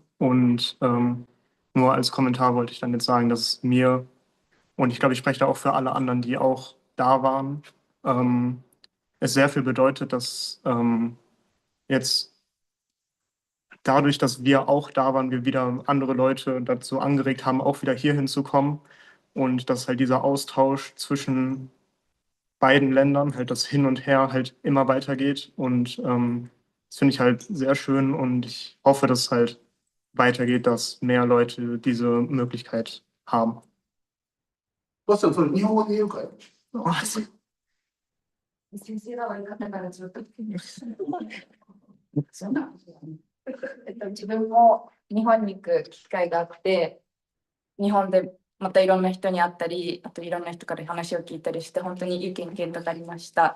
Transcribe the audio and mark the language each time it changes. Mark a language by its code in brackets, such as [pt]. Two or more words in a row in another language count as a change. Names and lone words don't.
[de] Und nur als Kommentar wollte ich dann jetzt sagen, dass mir, und ich glaube, ich spreche da auch für alle anderen, die auch da waren, es sehr viel bedeutet, dass jetzt dadurch, dass wir auch da waren, wir wieder andere Leute dazu angeregt haben, auch wieder hier hinzukommen. Und dass halt dieser Austausch zwischen beiden Ländern, halt das Hin und Her halt immer weitergeht. Und das finde ich halt sehr schön und ich hoffe, dass es halt weitergeht, dass mehr Leute diese Möglichkeit haben. [ja] バスさん、それ日本語で言うかい？先生が悪かったからずっと自分も日本に行く機会があって、日本でまたいろんな人に会ったり、あといろんな人から話を聞いたりして、本当にいい経験となりました。